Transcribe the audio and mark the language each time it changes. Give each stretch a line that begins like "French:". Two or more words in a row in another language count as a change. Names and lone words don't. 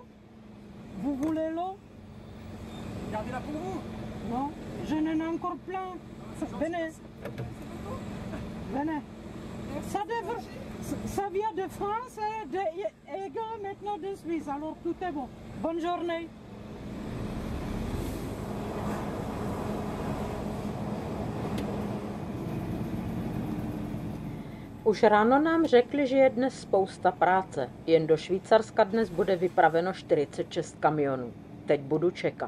French: Vous voulez l'eau? Gardez-la pour vous. Non, je n'en ai encore plein. Venez. Venez. Ça vient de France, de Aigle, maintenant de Suisse, alors tout est bon. Bonne journée.
Czech: Už ráno nám řekli, že je dnes spousta práce. Jen do Švýcarska dnes bude vypraveno 46 kamionů. Teď budu čekat.